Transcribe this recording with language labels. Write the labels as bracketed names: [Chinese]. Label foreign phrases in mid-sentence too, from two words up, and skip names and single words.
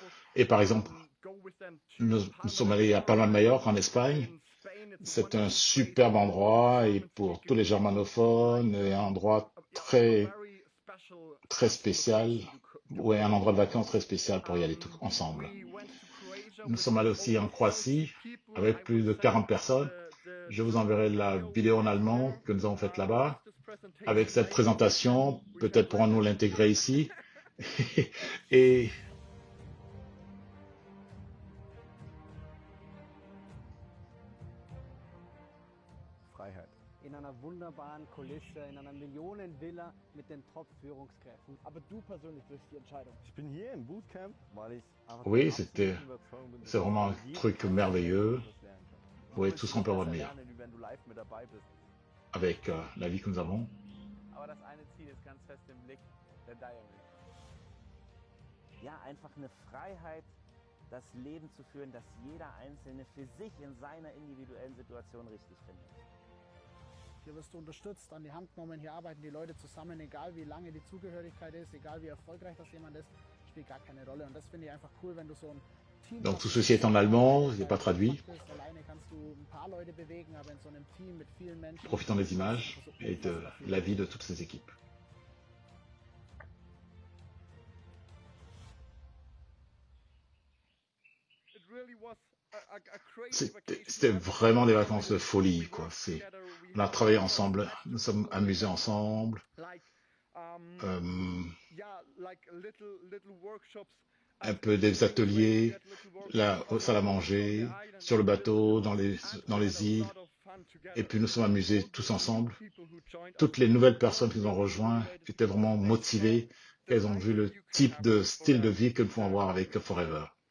[French] Et par exemple, nous sommes allés à Palma de Mallorca en Espagne, C'est un superbe endroit et pour tous les germanophones, et un endroit très spécial, ouais, un endroit de vacances très spécial pour y aller tous ensemble. Nous sommes allés aussi en Croatie avec plus de 40 personnes. Je vous enverrai la vidéo en allemand que nous avons faite là-bas. Avec cette présentation, peut-être pourrons-nous l'intégrer ici. Et [German] Freiheit. In einer wunderbaren Kulisse, in einer Millionenvilla mit den Top-Führungskräften. Aber du persönlich triffst die Entscheidung. Ich bin hier im Bootcamp, weil ich einfach [French] oui, [German] der absoluten Überzeugung bin, [French] c'est vraiment un [German] dass jeder [French] truc [German] Einzelne [French] merveilleux. [German] etwas lernen kann. [French] Oui, [German] Du [French] tout [German] wirst [French] ce qu'on peut [German] viel [French] avoir de [German] besser [French] meilleur [German] lernen, wie wenn du live mit dabei bist. [French] avec la vie que nous avons. [German] Aber das eine Ziel ist ganz fest im Blick, der Diary. Ja, einfach eine Freiheit, das Leben zu führen, das jeder Einzelne für sich in seiner individuellen Situation richtig findet. Hier wirst du unterstützt, an die Hand genommen, hier arbeiten die Leute zusammen, egal wie lange die Zugehörigkeit ist, egal wie erfolgreich das jemand ist, spielt gar keine Rolle. Und das finde ich einfach cool, wenn du so ein Team [French] Donc [German] hast, [French] tout ceci est en allemand, il n'est pas traduit. [German] alleine kannst du ein paar Leute bewegen, aber in so einem Team mit vielen Menschen. [French] Profitant des images et de la vie de toutes ces équipes. [English] It really was a crazy [French] C'était [English] vacation. [French] c'était vraiment des vacances de folie, quoi. On a travaillé ensemble, nous sommes amusés ensemble. [English] Like, Euh, yeah, like little workshops. [French] un peu des ateliers, la salle à manger, sur le bateau, dans les îles. Et puis nous sommes amusés tous ensemble. Toutes les nouvelles personnes qui nous ont rejoints étaient vraiment motivées. Elles ont vu le type de style de vie que nous pouvons avoir avec Forever.